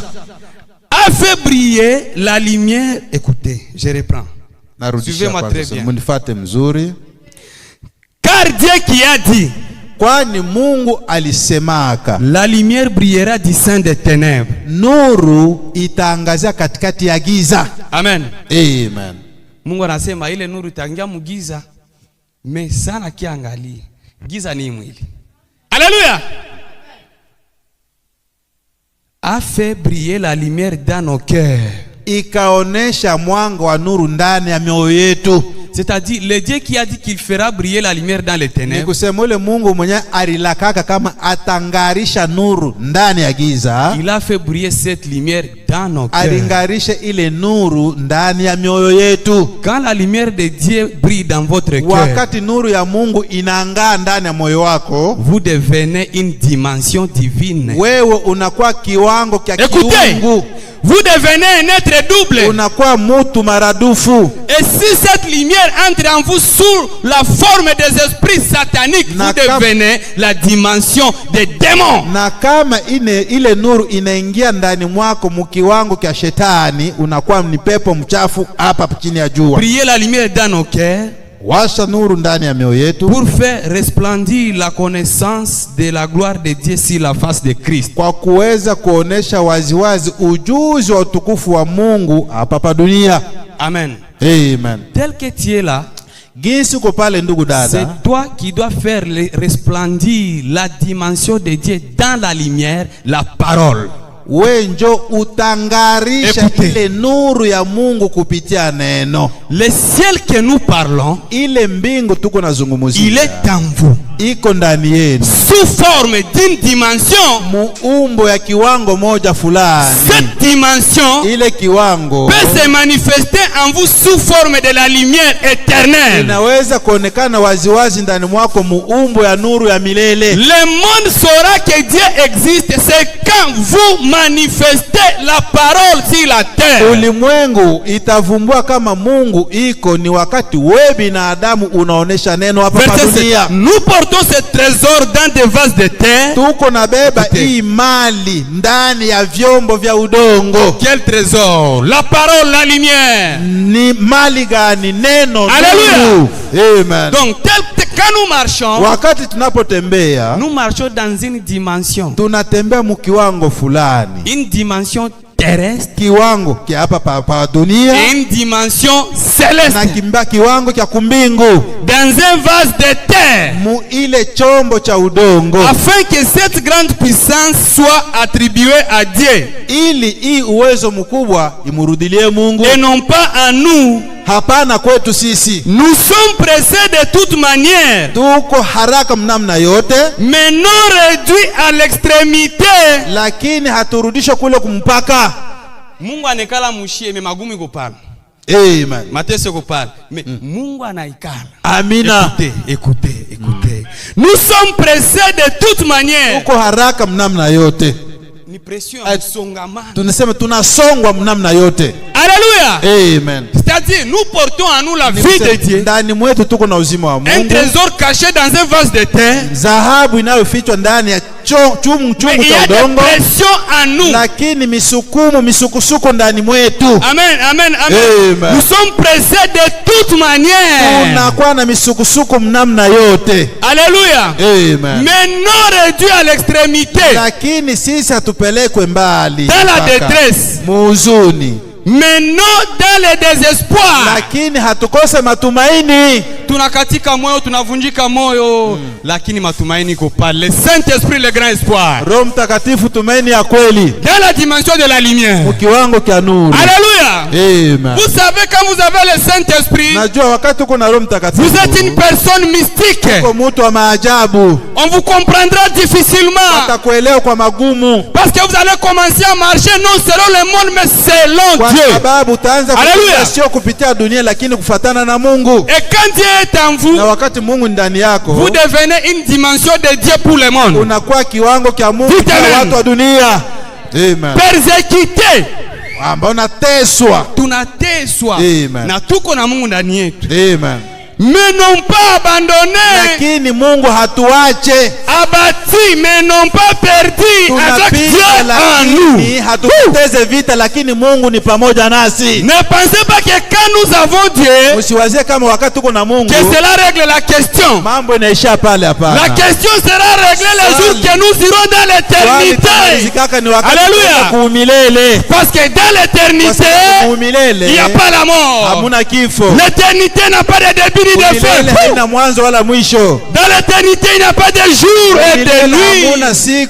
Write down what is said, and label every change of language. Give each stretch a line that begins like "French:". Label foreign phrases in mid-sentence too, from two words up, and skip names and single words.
French: A fait briller la lumière. Écoutez, je reprends.
Swahili: Narudisha
French: Suivez-moi très
Swahili: kwanza,
French: bien.
Swahili: munifate mzuri.
French: Car Dieu qui a dit,
Swahili: Kwani Mungu alisemaka
French: la lumière brillera du sein des ténèbres.
Swahili: nuru itaangazia katikati ya giza. Amen. Amen. Mungu anasema ile nuru itaingia mugiza, me sana kiangalia giza ni mwili.
French: Alléluia. A fait briller la lumière dans nos cœurs.
Swahili: Ikaonesha mwanga wa nuru ndani ya mioyo yetu.
French: C'est-à-dire le Dieu qui a dit qu'il fera briller la lumière dans les
Swahili: Ni
French: ténèbres.
Swahili: kusema ule Mungu mwenye alilakaka kama atangarisha nuru ndani ya giza,
French: Il a fait briller cette lumière dans nos cœurs.
Swahili: alingarisha ile nuru ndani ya mioyo yetu.
French: Quand la lumière de Dieu brille dans votre cœur,
Swahili: Wakati nuru ya Mungu inaangaa ndani ya moyo wako,
French: vous devenez une dimension divine.
Swahili: wewe unakuwa kiwango kia
French: Écoutez,
Swahili: kiungu,
French: vous devenez un être double.
Swahili: unakuwa mutu maradufu.
French: Et si cette lumière entre en vous sous la forme des esprits sataniques, vous devenez la dimension des démons.
Swahili: Na kama ile nuru inaingia ndani mwako mukiwango kia shetani, unakuwa ni pepo mchafu hapa chini ya jua.
French: Briller la lumière dans nos cœurs
Swahili: Washa nuru ndani ya mioyo yetu
French: pour faire resplendir la connaissance de la gloire de Dieu sur la face de Christ.
Swahili: kwa kuweza kuonesha waziwazi ujuzi wa utukufu wa Mungu hapa dunia. Amen. Amen.
French: Tel que tu es là,
Swahili: Ginsi uko pale ndugu dada,
French: c'est toi qui dois faire resplendir la dimension de Dieu dans la lumière, la parole.
Swahili: we njo utangarisha
French: Écoutez.
Swahili: ile nuru ya Mungu kupitia neno.
French: Le ciel que nous parlons,
Swahili: Ile mbingu tuko
French: il
Swahili: nazungumuzia
French: est en vous.
Swahili: iko ndani yenu,
French: Sous forme d'une dimension.
Swahili: muumbo ya kiwango moja fulani.
French: Cette dimension
Swahili: Ile kiwango
French: peut se manifester en vous sous forme de la lumière éternelle.
Swahili: inaweza kuonekana waziwazi ndani mwako, muumbo ya nuru ya milele.
French: Le monde saura que Dieu existe, c'est quand vous manifestez la parole sur la terre.
Swahili: Ulimwengu itavumbua kama Mungu iko ni wakati we binadamu unaonesha neno hapa
French: Verset
Swahili: dunia.
French: 7. Nous portons ce trésor dans des vases de terre.
Swahili: tuko nabeba hii mali ndani ya vyombo vya udongo.
French: Quel trésor? La parole, la lumière.
Swahili: Ni mali gani? Neno.
French: Alléluia. Amen. Donc quand nous marchons,
Swahili: wakati tunapotembea,
French: nous marchons dans une dimension.
Swahili: tunatembea mukiwango fulani.
French: Une dimension terrestre,
Swahili: kiwango kia hapa pa dunia,
French: et une dimension céleste.
Swahili: na kimba kiwango kia kumbingu,
French: dans un vase de terre,
Swahili: mu ile chombo cha udongo,
French: afin que cette grande puissance soit attribuée à Dieu,
Swahili: ili hii uwezo mkubwa imurudilie Mungu,
French: et non pas à nous.
Swahili: hapana kwetu sisi.
French: Nous sommes pressés de toute manière,
Swahili: Tuko haraka mnamna yote,
French: mais non réduits à l'extrémité.
Swahili: lakini haturudisho kule kumpaka. Mungu anekala mushie me magumi kopala. Amen. Mateso kopala. Mais Mungu anaikala. Amina.
French: Écoutez. Nous sommes pressés de toute manière.
Swahili: Tuko haraka mnamna yote. Ni pression songamana. Tunasema tunasongwa mnamna yote.
French: Alléluia. Amen. C'est-à-dire nous portons en nous la vie de Dieu.
Swahili: Ndani mwetu tuko na uzima wa
French: Un
Swahili: Mungu.
French: trésor caché dans un vase de terre.
Swahili: Dhahabu inayofichwa ndani ya chungu cha udongo.
French: Il y a des pressions en nous.
Swahili: Lakini misukusuko ndani mwetu. Amen. Amen.
French: Nous sommes pressés de toute manière.
Swahili: Tunakuwa na misukusuko mnamna yote.
French: Alléluia. Amen. Mais non réduit à l'extrémité.
Swahili: Lakini sisi hatupelekwe mbali.
French: Dans la détresse.
Swahili: Muhuzuni.
French: Mais non dans le désespoir.
Swahili: Lakini hatukose matumaini. Tunakatika moyo, tunavunjika moyo, lakini matumaini iko pale.
French: Le Saint-Esprit, le grand espoir.
Swahili: Roho Mtakatifu, tumaini ya kweli.
French: Dans la dimension de la lumière.
Swahili: Kiwango kia nuru.
French: Alléluia. Amen. Vous savez, quand vous avez le Saint-Esprit,
Swahili: najua wakati uko na Roho Mtakatifu,
French: vous êtes une personne mystique.
Swahili: Uko mtu wa maajabu.
French: On vous comprendra difficilement.
Swahili: Atakuelewa kwa magumu.
French: Parce que vous allez commencer à marcher non selon le monde, mais selon
Swahili: kwa
French: Dieu.
Swahili: Sababu utaanza kutembea sio kupitia dunia, lakini kufuatana na Mungu.
French: Et quand Dieu est en vous,
Swahili: na wakati Mungu ndani yako,
French: vous devenez une dimension de Dieu pour le monde.
Swahili: Unakuwa kiwango cha Mungu kwa watu wa dunia. Amen.
French: Persécuté.
Swahili: Ambao unateswa. Tunateswa. Amen. Na tuko na Mungu ndani yetu. Amen.
French: Mais non pas abandonné.
Swahili: Lakini Mungu hatuache.
French: Abattu mais non pas perdu. Avec Dieu en nous.
Swahili: Hatupoteze vita, lakini Mungu ni pamoja nasi.
French: Ne pensez pas que quand nous avons Dieu,
Swahili: usiwazie kama wakati tuko na Mungu,
French: que cela règle la question.
Swahili: Mambo inaisha pale, hapana.
French: La question sera réglée le jour que nous irons dans l'éternité. Alléluia. Parce que dans l'éternité, il n'y a pas la mort. L'éternité n'a pas de début. Dans l'éternité, il n'y a pas de jour et de nuit.